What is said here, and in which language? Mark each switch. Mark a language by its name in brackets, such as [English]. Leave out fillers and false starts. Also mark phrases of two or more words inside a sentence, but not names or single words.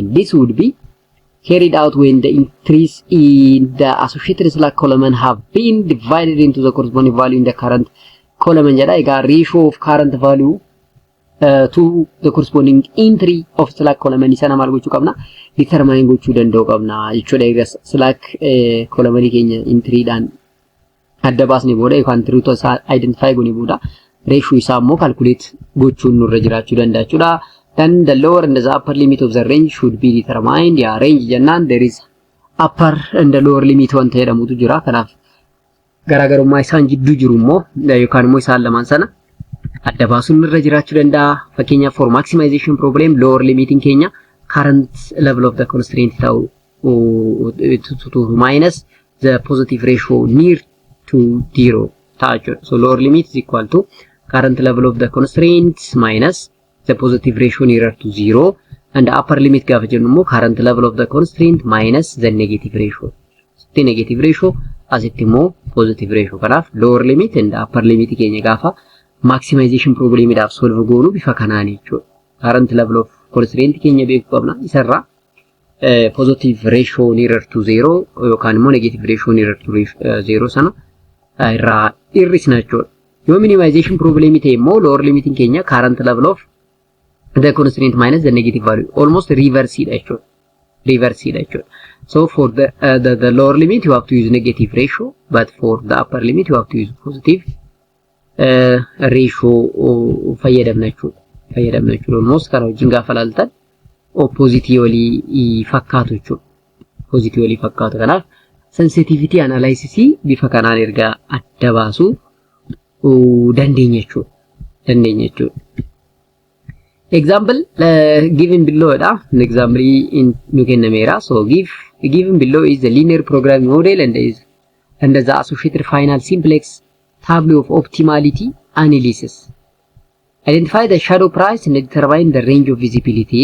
[English] This would be carried out when the entries in the associated slack column have been divided into the corresponding value in the current column jedha. Egaa ratio of current value to the corresponding entry of slack column [Oromo] sana maal gochuu qabna [English] determine [Oromo] gochuu danda'u qabna jechuudha. Egaa [English] slack column [Oromo] keenya entry dhaan adda baasnee booda yookaan [English] entry to identify [Oromo] goone booda ratio isaa immoo calculate gochuun nurra jiraachuu danda'a jechuudha. [English] Then the lower and the upper limit of the range should be determined. Yeah, range jennaan there is upper and the lower limit [Oromo] wanta jedhamutu jira. Kanaaf garaagarummaa isaan jidduu jiru immoo yookaan immoo isaan lamaan sana adda baasuun irra jiraachuu danda'a. [English] Fakkeenyaaf for maximization problem lower limiting keenya current level of the constraint ta'u to minus the positive ratio near to 0 touch. So lower limit is equal to current level of the constraints minus the positive ratio nearer to 0, and upper limit [Oromo] gaafa jennu immoo [English] current level of the constraint minus the negative ratio. The negative ratio [Oromo] asitti immoo [English] positive ratio. [Oromo] Kanaaf [English] lower limit and upper limit [Oromo] keenya gaafa [English] maximization problem [Oromo] idhaaf solve goonu bifa kanaan jechuudha. [English] Current level of constraint [Oromo] keenya beekuu qabna. Isarraa [English] positive ratio nearer to 0 [Oromo] yookaan immoo [English] negative ratio nearer to 0 [Oromo] sana irraa hir'isna jechuudha. [English] Yoo minimization problem [Oromo] ta'e immoo [English] lower limit keenya current level of the constraint minus the negative value, almost reverse actually. So for the lower limit you have to use negative ratio, but for the upper limit you have to use positive ratio [Oromo] fayyadamna jechuudha. Almost kana wajjin gaafa ilaaltan positively fakkaatu jechuudha. Positively fakkaatu. Kanaaf sensitivity analysis bifa kanaan erga adda baasuu dandeenya jechuudha. [English] Example given below an example in nukenamera. So given below is the linear programming model and the associated final simplex tableau of optimality analysis. Identify the shadow price and determine the range of visibility.